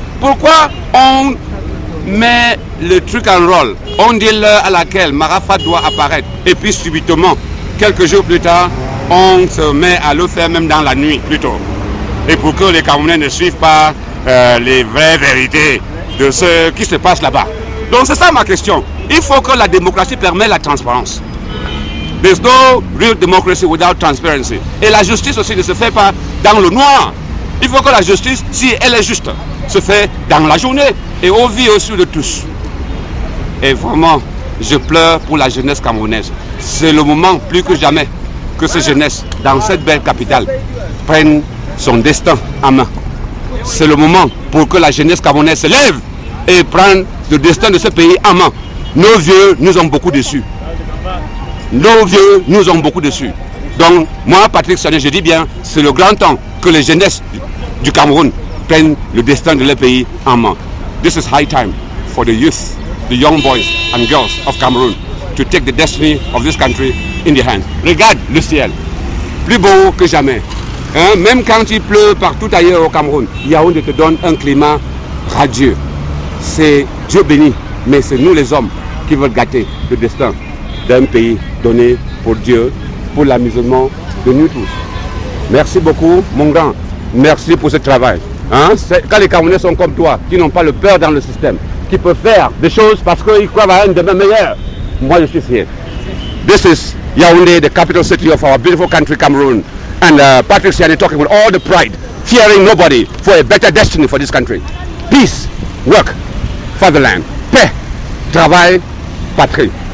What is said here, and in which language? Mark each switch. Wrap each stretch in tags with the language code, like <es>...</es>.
<fr>Pourquoi on met le truc en rôle? On dit l'heure à laquelle Marafa doit apparaître, et puis subitement, quelques jours plus tard, on se met à le faire même dans la nuit plutôt. Et pour que les Camerounais ne suivent pas les vraies vérités de ce qui se passe là-bas. Donc c'est ça ma question. Il faut que la démocratie permette la transparence.</fr> <en>There's no real democracy without transparency.</en> <fr>Et la justice aussi ne se fait pas dans le noir. Il faut que la justice, si elle est juste, se fait dans la journée et au vu au su de tous. Et vraiment, je pleure pour la jeunesse camerounaise. C'est le moment plus que jamais que cette jeunesse, dans cette belle capitale, prenne son destin en main. C'est le moment pour que la jeunesse camerounaise se lève et prenne le destin de ce pays en main. Nos vieux nous ont beaucoup déçus. Nos vieux nous ont beaucoup déçus. Donc, moi, Patrick Sané, je dis bien, c'est le grand temps que les jeunesses du Cameroun prennent le destin de leur pays en main.</fr> <en>This is high time for the youth, the young boys and girls of Cameroon to take the destiny of this country in their hands.</en> <fr>Regarde le ciel, plus beau que jamais. Hein? Même quand il pleut partout ailleurs au Cameroun, Yaounde te donne un climat radieux. C'est Dieu béni, mais c'est nous les hommes qui veulent gâter le destin d'un pays donné pour Dieu, pour l'amusement de nous tous. Merci beaucoup, mon grand. Merci pour ce travail. Hein? Quand les Camerounais sont comme toi, qui n'ont pas le peur dans le système, qui peuvent faire des choses parce qu'ils croient à un demain meilleur, moi je suis fier.</fr> <en>This is Yaounde, the capital city of our beautiful country, Cameroon. And Patrick Siane talking with all the pride, fearing nobody for a better destiny for this country. Peace, work, fatherland,</en> <fr>paix, travail, patrie.</fr>